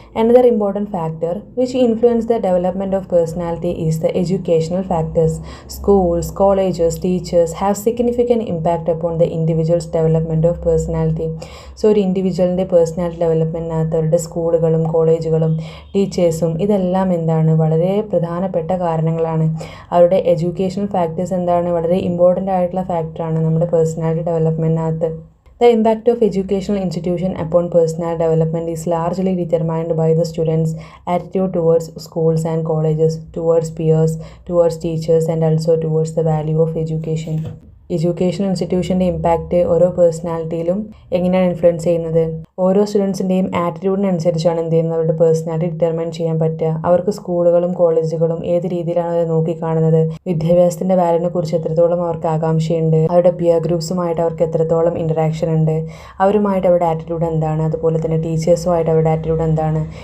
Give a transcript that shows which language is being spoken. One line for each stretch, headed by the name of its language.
English: Another important factor which influence the development of personality is the educational factors. Schools, colleges, teachers have significant impact upon the individual's development of personality.
Malayalam: So ഒരു ഇൻഡിവിജ്വലിൻ്റെ personality ഡെവലപ്മെൻറ്റിനകത്ത് അവരുടെ സ്കൂളുകളും കോളേജുകളും ടീച്ചേഴ്സും ഇതെല്ലാം എന്താണ് വളരെ പ്രധാനപ്പെട്ട കാരണങ്ങളാണ്. അവരുടെ എഡ്യൂക്കേഷണൽ ഫാക്ടേഴ്സ് എന്താണ് വളരെ ഇമ്പോർട്ടൻ്റ് ആയിട്ടുള്ള ഫാക്ടറാണ് നമ്മുടെ personality ഡെവലപ്മെൻറ്റിനകത്ത്.
English: The impact of educational institution upon personal development is largely determined by the students' attitude towards schools and colleges, towards peers, towards teachers, and also towards the value of education.
Malayalam: Educational ഇൻസ്റ്റിറ്റ്യൂഷൻ്റെ impact ഓരോ പേഴ്സണാലിറ്റിയിലും എങ്ങനെയാണ് influence ചെയ്യുന്നത്? ഓരോ സ്റ്റുഡൻസിൻ്റെയും ആറ്റിറ്റ്യൂഡിനനുസരിച്ചാണ് എന്ത് ചെയ്യുന്നത് അവരുടെ personality determine ചെയ്യാൻ പറ്റുക. അവർക്ക് സ്കൂളുകളും കോളേജുകളും ഏത് രീതിയിലാണ് അത് നോക്കിക്കാണുന്നത്, വിദ്യാഭ്യാസത്തിൻ്റെ വാല്യൂവിനെ കുറിച്ച് എത്രത്തോളം അവർക്ക് ആകാംക്ഷയുണ്ട്, അവരുടെ പിയർ ഗ്രൂപ്പ്സുമായിട്ട് അവർക്ക് എത്രത്തോളം ഇൻറ്ററാക്ഷൻ ഉണ്ട്, അവരുമായിട്ട് അവരുടെ ആറ്റിറ്റ്യൂഡ് എന്താണ്, അതുപോലെ തന്നെ ടീച്ചേഴ്സുമായിട്ട് അവരുടെ ആറ്റിറ്റ്യൂഡ് എന്താണ്.